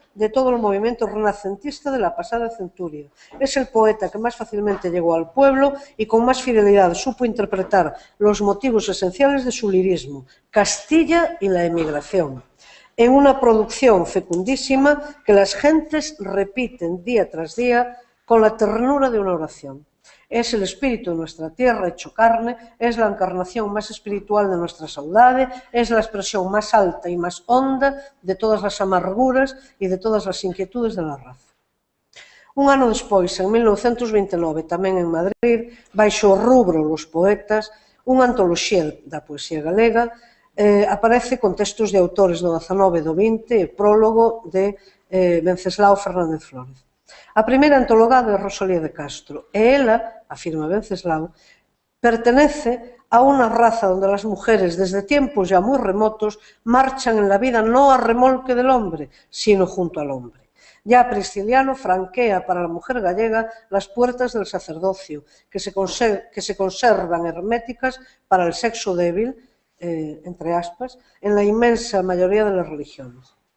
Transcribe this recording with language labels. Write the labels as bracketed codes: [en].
[es] de todo el movimiento renacentista de la pasada centuria. Es el poeta que más fácilmente llegó al pueblo y con más fidelidad supo interpretar los motivos esenciales de su lirismo, Castilla y la emigración, en una producción fecundísima que las gentes repiten día tras día con la ternura de una oración. Es el espíritu de nuestra tierra hecho carne, es la encarnación más espiritual de nuestra saudade, es la expresión más alta y más honda de todas las amarguras y de todas las inquietudes de la raza. [gl] Un ano despois, en 1929, tamén en Madrid, baixo o rubro Los Poetas, unha antoloxía da poesía galega, aparece con textos de autores do XIX e do XX e prólogo de Venceslao Fernández Flórez. A primeira antologada é Rosalía de Castro e ela, afirma Venceslao, [es] pertenece a una raza donde las mujeres desde tiempos ya muy remotos marchan en la vida no a remolque del hombre, sino junto al hombre. Ya Prisciliano franquea para la mujer gallega las puertas del sacerdocio, que se conservan herméticas para el sexo débil, entre aspas, en la inmensa mayoría de las religiones.